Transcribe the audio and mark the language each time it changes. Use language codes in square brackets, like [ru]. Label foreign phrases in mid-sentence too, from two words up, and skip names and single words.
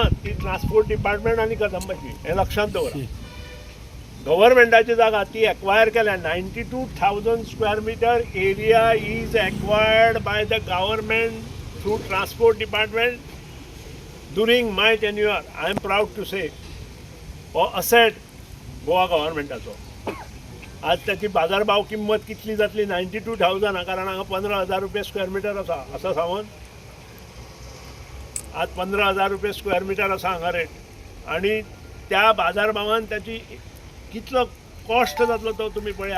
[kok] ती [en] transport department [kok] आनी कदंबाची हें लक्षांत दवरा. गव्हर्मेंटाची जागा ती एक्वायर केल्या. [en] 92,000 square meter area is acquired by the government through transport department during my tenure. I am proud to say [kok] हो असेट गोवा गव्हर्मेंटाचो. आज त्याची बाजारभाव किंमत कितली जातली 92,000 कारण हांगा 15,000 रुपये स्क्वेअर मिटर आसा असं सांगून आज 15,000 रुपये स्क्वेअर मिटर आसा हांगा रेट आनी त्या बाजारभावान त्याची कितलो कॉस्ट जातलो तो तुमी पळया.